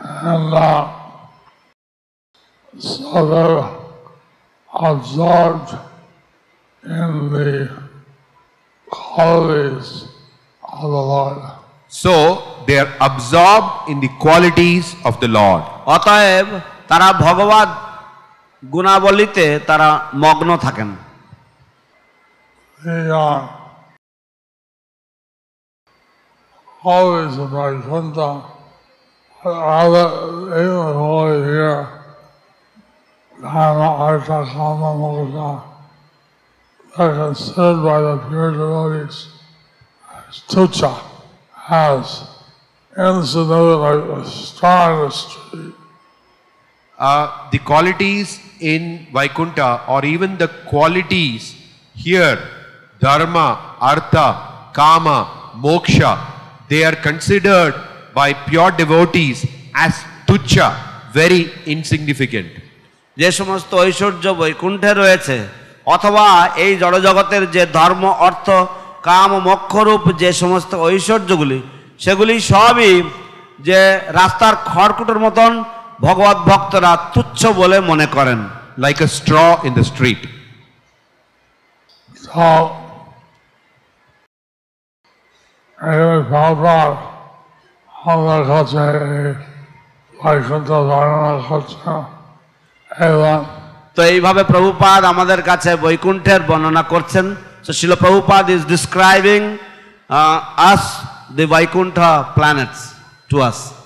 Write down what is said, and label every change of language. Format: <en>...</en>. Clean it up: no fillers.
<en>And so they're absorbed in the qualities of the Lord. So they are absorbed in the qualities of the Lord.</en> <bn>অতএব তারা ভগবত গুণাবলীতে তারা মগ্ন থাকেন।</bn> <en>Always in Vaikuntha, even over here, Dharma, Artha, Kama, Moksha, they're considered by the pure devotees as tucha, as insignificant, like a star in the street. The qualities in Vaikuntha, or even the qualities here, Dharma, Artha, Kama, Moksha, they are considered by pure devotees as tucha, very insignificant.</en> <bn>যে সমস্ত ঐশ্বর্য বৈকুণ্ঠে রয়েছে অথবা এই জড়জগতের যে ধর্ম, অর্থ, কাম, মোক্ষরূপ যে সমস্ত ঐশ্বর্যগুলি সেগুলি সবই যে রাস্তার খড়কুটোর মতন ভগবত ভক্তরা তুচ্ছ বলে মনে করেন।</bn> <en>Like a straw in the street. So, anyway,</en> <bn>Prabhupada, আমরা কাছে বৈকুণ্ঠ বর্ণনা করছে এবং তো এইভাবে প্রভুপাদ আমাদের কাছে বৈকুণ্ঠের বর্ণনা করছেন।</bn> <en>So Srila Prabhupada is describing us the Vaikuntha planets to us.</en>